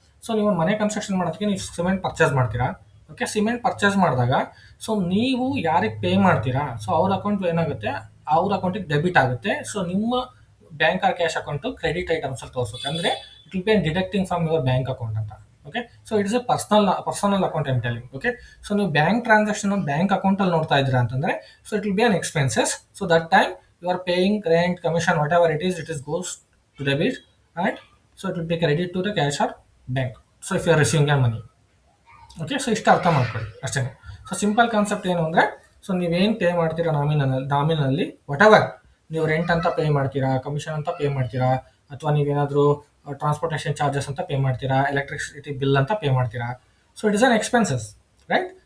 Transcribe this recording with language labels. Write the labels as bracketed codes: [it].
[kn] So ನೀವು ಒಂದು ಮನೆ ಕನ್ಸ್ಟ್ರಕ್ಷನ್ ಮಾಡೋದಕ್ಕೆ ನೀವು ಸಿಮೆಂಟ್ ಪರ್ಚೇಸ್ ಮಾಡ್ತೀರಾ. ಓಕೆ, ಸಿಮೆಂಟ್ ಪರ್ಚೇಸ್ ಮಾಡಿದಾಗ, ಸೊ ನೀವು ಯಾರಿಗೆ ಪೇ ಮಾಡ್ತೀರಾ, ಸೊ ಅವ್ರ ಅಕೌಂಟ್ ಏನಾಗುತ್ತೆ, ಅವ್ರ ಅಕೌಂಟಿಗೆ ಡೆಬಿಟ್ ಆಗುತ್ತೆ. ಸೊ ನಿಮ್ಮ bank R cash account credit ಐಟಮ್ಸಲ್ಲಿ ತೋರಿಸುತ್ತೆ, ಅಂದರೆ [en] it will be deducting from your bank account [kn] ಅಂತ. [en] Okay, so it's a personal account I'm telling. Okay, so [kn] ನೀವು ಬ್ಯಾಂಕ್ ಟ್ರಾನ್ಸಾಕ್ಷನ್ ಬ್ಯಾಂಕ್ ಅಕೌಂಟಲ್ಲಿ ನೋಡ್ತಾ ಇದ್ದೀರಾ ಅಂತಂದರೆ, [en] So it will be on expenses. So that time you are paying rent, commission, whatever it is goes to debit, and so it will be credited to the cash or bank. So if you are receiving your money. [kn] Okay, so ಇಷ್ಟು ಅರ್ಥ ಮಾಡ್ಕೊಳ್ಳಿ ಅಷ್ಟೇ. So simple concept ಏನು ಅಂದರೆ, so ನೀವೇನು pay ಮಾಡ್ತೀರಾ ನಾಮಿನಲ್ಲಿ what ever, ನೀವು rent ಅಂತ ಪೇ ಮಾಡ್ತೀರಾ, ಕಮಿಷನ್ ಅಂತ ಪೇ ಮಾಡ್ತೀರಾ, ಅಥವಾ ನೀವೇನಾದರೂ ಟ್ರಾನ್ಸ್ಪೋರ್ಟೇಷನ್ ಚಾರ್ಜಸ್ ಅಂತ ಪೇ ಮಾಡ್ತೀರಾ, ಎಲೆಕ್ಟ್ರಿಸಿಟಿ ಬಿಲ್ ಅಂತ ಪೇ ಮಾಡ್ತೀರಾ, [en] So it is on expenses, right.